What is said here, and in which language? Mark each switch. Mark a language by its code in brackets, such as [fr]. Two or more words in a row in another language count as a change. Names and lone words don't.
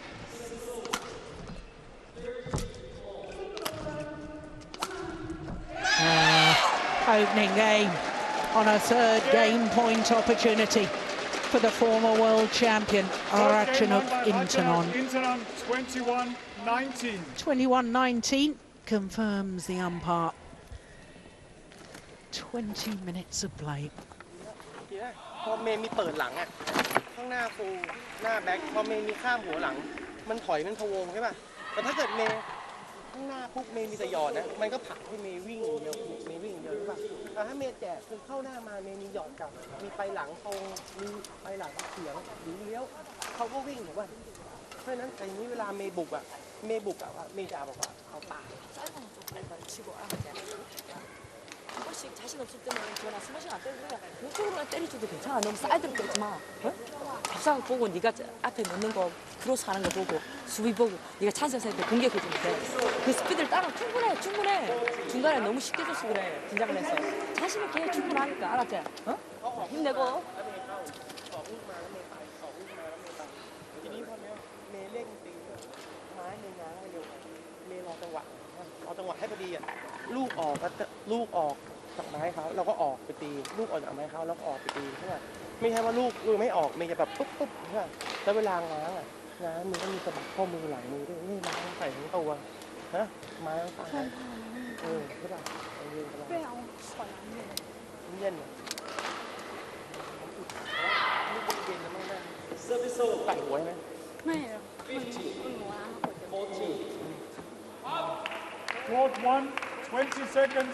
[en] Opening game on a 3rd game point opportunity for the former world champion, Ratchanok Intanon. 21-19. 21-19 confirms the umpire. 20 minutes of play. [th] พอเมย์มีเปิดหลังอ่ะข้างหน้าฟูหน้าแบ็คพอเมย์มีข้ามหัวหลังมันถอยมันพะวงใช่ป่ะแต่ถ้าเกิดเมย์ข้างหน้าปุ๊บเมย์มีแต่หยอดนะมันก็ผลักให้เมย์วิ่งอย่างเดียวเมย์วิ่งอย่างเดียวใช่ป่ะแต่ถ้าเมย์แจกคือเข้าหน้ามาเมย์มีหยอดกลับมีไปหลังตรงมีไปหลังเฉียงหรือเลี้ยวเขาก็วิ่งถูกป่ะเพราะฉะนั้นแต่นี้เวลาเมย์บุกอ่ะเมย์จะบอกว่าเอาตาย [ko] 한 번씩 자신 없을 때는 저나 스매싱 안 때리고 그냥 왼쪽으로만 때려줘도 괜찮아. 너무 사이드로 때리지 마. 밥상 보고 네가 앞에 넣는 거 크로스 하는 거 보고 수비 보고 네가 찬스에서 때 공격해주면 돼. 그 스피드를 따라 충분해. 중간에 너무 쉽게 줬어 그래. 긴장을 해서. 자신 있게 해 충분하니까 알았지? 어? 힘내고. [th] ทีนี้พอเนี้ยเมย์เร่งตีไม้เมย์ง้างให้เร็วเมย์รอจังหวะให้พอดีอ่ะลูกอ อกจากไม้เขาเราก็ออกไปตีลูกออกจากไม้เขาแล้วก็ออกไปตีใช่ไหมไม่ใช่ว่าลูกไม่ออกเมย์จะแบบปุ๊บใช่ไหมแล้วเวลาง้างอ่ะง้างมือก็มีสะบัดข้อมือหลังมือด้วยนี่ไม้ใส่ทั้งตัวนะไม้ต้องตายใช่ป่ะเย็นๆเย็นแล้วไม่ได้เซอร์วิสโซ่ตัดหัวไหมไม่ [en] Court 1, 20 seconds.